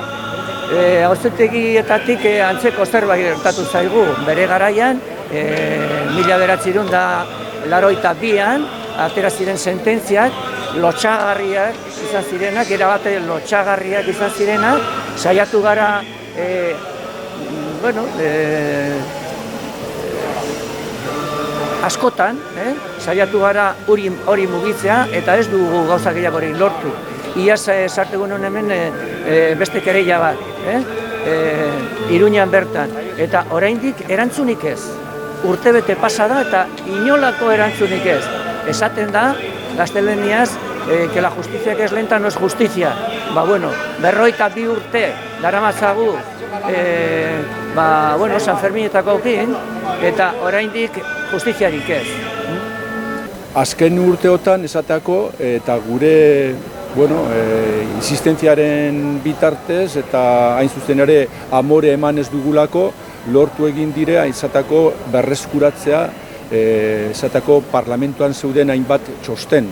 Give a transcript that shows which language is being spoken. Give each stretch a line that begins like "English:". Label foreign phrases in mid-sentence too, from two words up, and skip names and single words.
Basque: Auzitegietatik antzeko zerbait gertatu zaigu, bere garaian, 1982an, atera ziren sententziak, lotxagarriak izan zirenak, erabate lotxagarriak izan zirenak, saiatu gara, askotan, saiatu gara hori mugitzea, eta ez dugu gauza gehiagorik lortu. Iaz sartegun hemen beste kereila bat, Iruñan bertan, eta oraindik erantzunik ez. Urtebete pasa da eta inolako erantzunik ez. Esaten da, gaztelaniaz,
Spanish: que la justicia que es lenta no es justicia.
Basque: 52 urte daramatzagu San Ferminetako kin, eta oraindik justiziarik ez. Azken urteotan esateako eta gure insistentziaren bitartez eta hain zuzen ere amore eman ez dugulako lortu egin dire izateko berreskuratzea izateko parlamentuan zeuden hainbat txosten.